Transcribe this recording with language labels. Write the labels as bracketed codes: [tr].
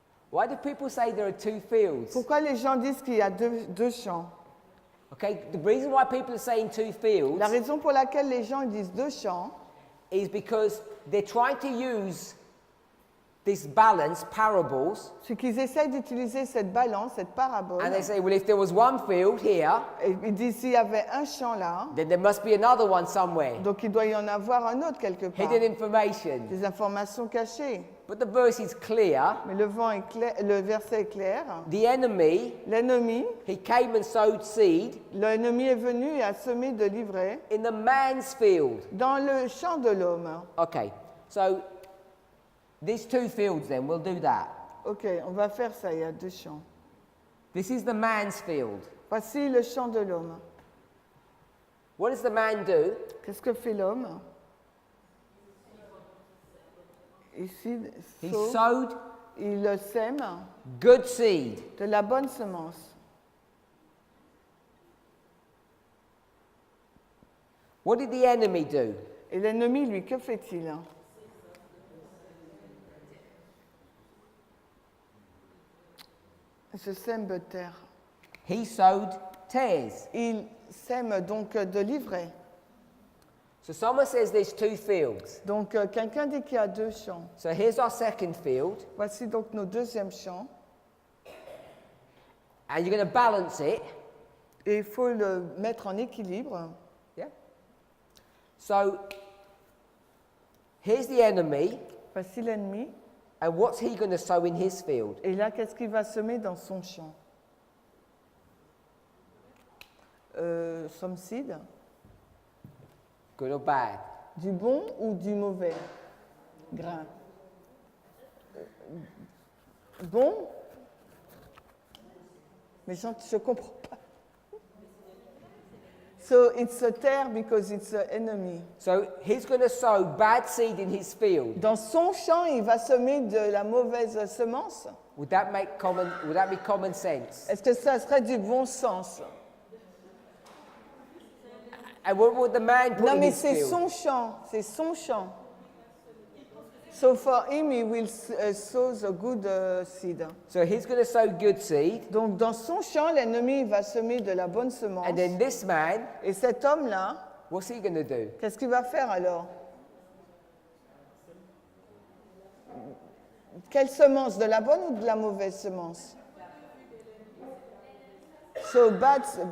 [en] Why do people say there are 2 fields? [fr] Pourquoi les gens disent qu'il y a deux champs? [en] Okay, the reason why people are saying 2 fields [fr] La raison pour laquelle les gens disent 2 champs, [en] is because they're trying to use this balance, parables, [fr] c'est qu'ils essayent d'utiliser cette balance, cette parabole. [en] and they say, well, if there was 1 field here, [fr] Et ils disent s'il y avait un champ là, [en] then there must be another one somewhere. [fr] donc il doit y en avoir un autre quelque part. [en] Hidden information. [fr] Des informations cachées. [en] But the verse is clear. [fr] Mais le verset est clair. [en] The enemy, [fr] L'ennemi, [en] he came and sowed seed [fr] l'ennemi est venu et a semé de l'ivraie [en] in the man's field. [fr] dans le champ de l'homme. [en] Okay, so these 2 fields then, we'll do that. [fr] Ok, on va faire ça, il y a 2 champs. [en] This is the man's field. [fr] Voici le champ de l'homme. [en] What does the man do? [fr] Qu'est-ce que fait l'homme? Ici, [en] He sowed [fr] il sème [en] good seed. [fr] de la bonne semence. [en] What did the enemy do? [fr] Et l'ennemi, lui, que fait-il? Je sème de terre. [en] He sowed tares. [fr] Il sème donc de l'ivraie. [en] So someone says there's 2 fields. [fr] Donc, quelqu'un dit qu'il y a 2 champs. [en] So here's our second field, [fr] Voici donc nos deuxièmes champs. [en] and you're going to balance it. [fr] Et il faut le mettre en équilibre. [en] Yeah. So here's the enemy, [fr] Voici l'ennemi. [en] and what's he going to sow in his field? [fr] Et là, qu'est-ce qu'il va semer dans son champ? [en] Some seed. Good or bad? [fr] Du bon ou du mauvais grain? Bon? Mais je ne comprends pas. [en] So it's a terre because it's an enemy. So he's going to sow bad seed in his field. [fr] Dans son champ, il va semer de la mauvaise semence. [en] Would that be common sense? [fr] Est-ce que ça serait du bon sens? [en] And what would the man put [fr] Non, [en] in [fr] mais [en] his [fr] c'est [en] field? [fr] son champ. C'est son champ. [en] So for him, he will sow the good seed. So he's going to sow good seed, [fr] Donc dans son champ, l'ennemi va semer de la bonne semence. [en] and then this man, [fr] Et cet homme-là, [en] what's he going to do? [fr] qu'est-ce qu'il va faire alors? Quelle semence? De la bonne ou de la mauvaise semence? [en] So bad.